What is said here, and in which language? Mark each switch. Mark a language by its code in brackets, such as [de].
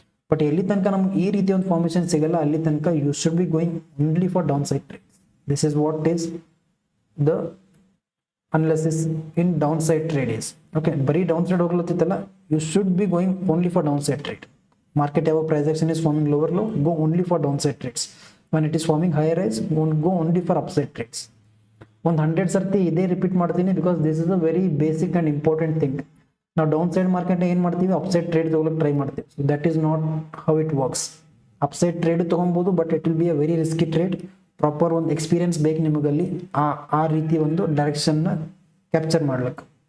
[en] but [kn] ಎಲ್ಲಿ ತನಕ ನಮ್ಗೆ ಈ ರೀತಿ ಒಂದು ಫಾರ್ಮೇಷನ್ ಸಿಗಲ್ಲ, ಅಲ್ಲಿ ತನಕ [en] You should be going only for downside trade. This is what is the analysis in downside trade is. Okay, ಬರೀ downside [kn] ಹೋಗ್ಲತ್ತಿತ್ತಲ್ಲ, [en] You should be going only for downside trade. Market ಯಾವ price action is forming lower low, go only for downside trades. When it is forming higher rise, go only for upside trades. ಒಂದು 100 ಸರ್ತಿ [kn] ಇದೇ repeat ಮಾಡ್ತೀನಿ [en] Because this is a very basic and important thing. ನಾವು downside market [kn] ಏನು ಮಾಡ್ತೀವಿ, [en] upside trade [kn] ತಗೊಳಕ್ಕೆ [en] Try ಮಾಡ್ತೀವಿ. So that is not how it works. Upside trade ತೊಗೊಬೋದು, but it will be a very risky trade. [kn] Proper ಒಂದು experience ಬೇಕು ನಿಮಗಲ್ಲಿ ಆ ರೀತಿ ಒಂದು ಡೈರೆಕ್ಷನ್ನ ಕ್ಯಾಪ್ಚರ್ ಮಾಡ್ಲಿಕ್ಕೆ.